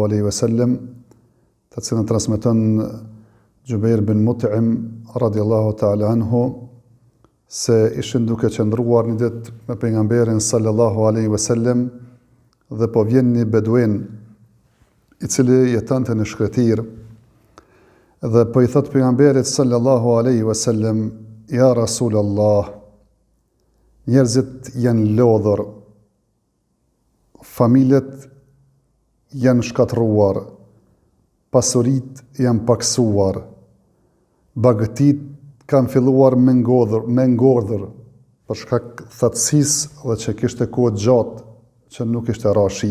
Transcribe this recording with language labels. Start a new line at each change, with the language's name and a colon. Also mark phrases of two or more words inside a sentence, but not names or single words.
Arabic: عليه وسلم,
Albanian: të cilën transmeton Jubair bin Mut'im
Arabic: رضي الله تعالى عنه,
Albanian: se ishin duke qëndruar një ditë me pejgamberin
Arabic: صلى الله عليه وسلم
Albanian: dhe po vjen një beduin i cili jetonte në shkretir dhe po i thot pejgamberit
Arabic: صلى الله عليه وسلم: يا رسول الله,
Albanian: njerëzit janë lodhur, familjet janë shkatruar, pasurit janë paksuar, bagëtit kanë filluar me ngordhur për shkak thatësisë dhe që kishte kohë gjatë që nuk ishte ra shi.